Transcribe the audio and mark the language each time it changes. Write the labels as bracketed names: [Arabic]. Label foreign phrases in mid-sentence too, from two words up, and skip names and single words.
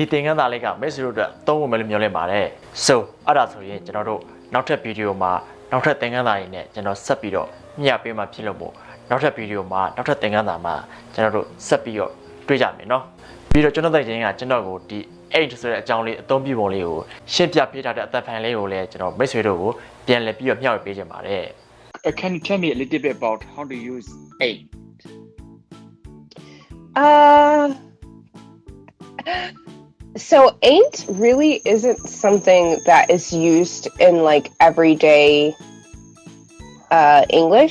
[Burmese] သင်ခန်းစာလေးကမိတ်ဆွေတို့အတွက်သုံးဖို့မယ်လို့မျှော်လင့်ပါတယ် So အဲ့ဒါဆိုရင်ကျွန်တော်တို့နောက်ထပ်ဗီဒီယိုမှာနောက်ထပ်သင်ခန်းစာတွေနဲ့ကျွန်တော်ဆက်ပြီးတော့မျှပေးမှာဖြစ်လို့မို့နောက်ထပ်ဗီဒီယိုမှာနောက်ထပ်သင်ခန်းစာမှာကျွန်တော်တို့ဆက်ပြီးတော့တွေ့ကြမယ်နော်ပြီးတော့ကျွန်တော်တို့ချင်းကကျွန်တော်ကိုဒီ8ဆိုတဲ့အကြောင်းလေးအသုံးပြုပုံလေးကိုရှင်းပြပေးထားတဲ့အသက်ဖိုင်လေးကိုလည်းကျွန်တော်မိတ်ဆွေတို့ကိုပြန်လည်ပြီးတော့မျှဝေပေးချင်ပါတယ် [English] Can you tell me a little bit about how to use 8? So ain't really isn't something that is used in like everyday English.